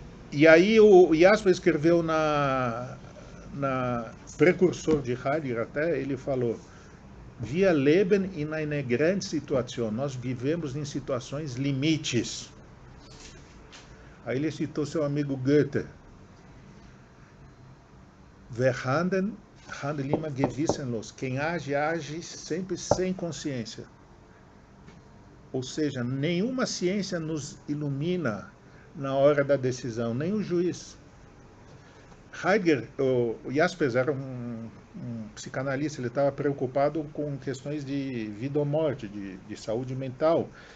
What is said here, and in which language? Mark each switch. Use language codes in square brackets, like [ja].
[pt] E aí o Jaspers escreveu na precursor de Heidegger até, ele falou: [de] Wir leben in einer Grenzsituation. [pt] Nós vivemos em situações limites. Aí ele citou seu amigo Goethe. [de] Wer handelt, handelt immer gewissenlos. [pt] Quem age, age sempre sem consciência. Ou seja, nenhuma ciência nos ilumina na hora da decisão, nem o juiz. Heidegger, o Jaspers era um psicanalista, ele estava preocupado com questões de vida ou morte, de saúde mental.